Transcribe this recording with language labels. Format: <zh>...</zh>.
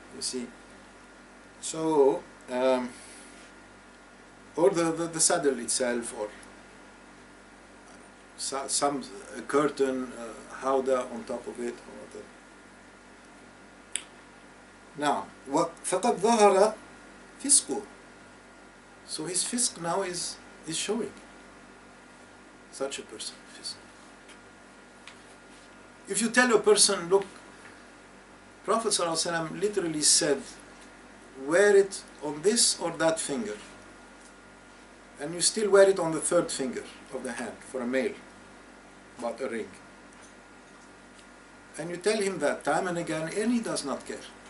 <en>You see, so or the saddle itself, or some curtain, howdah on top of it, or whatever.</en> <ar>Now, فقد ظهر فسقه.</ar> <en>So his fisq now is showing. Such a person, fisq. If you tell a person, look, Prophet ﷺ literally said, wear it on this or that finger, and you still wear it on the third finger of the hand for a male, about a ring, and you tell him that time and again, and he does not care.</en>